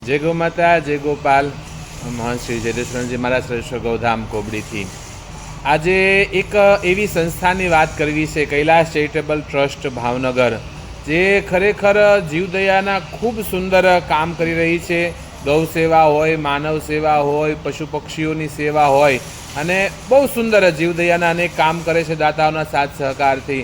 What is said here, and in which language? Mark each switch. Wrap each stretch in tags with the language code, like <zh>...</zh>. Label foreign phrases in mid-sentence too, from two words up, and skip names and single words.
<hi>जय गौ माता जय गोपाल</hi> <gu>महंत श्री जयदेश्वरजी महाराज श्रेष्ठ गौधाम कोबड़ीथी આજે એક એવી સંસ્થાની વાત કરવી છે કૈલાસ ચેરિટેબલ ટ્રસ્ટ ભાવનગર, જે ખરેખર જીવદયાના ખૂબ સુંદર કામ કરી રહી છે। ગૌ સેવા હોય, માનવ સેવા હોય, પશુ પક્ષીઓની સેવા હોય અને બહુ સુંદર જીવદયાના અનેક કામ કરે છે દાતાઓના સાથ સહકારથી।</gu>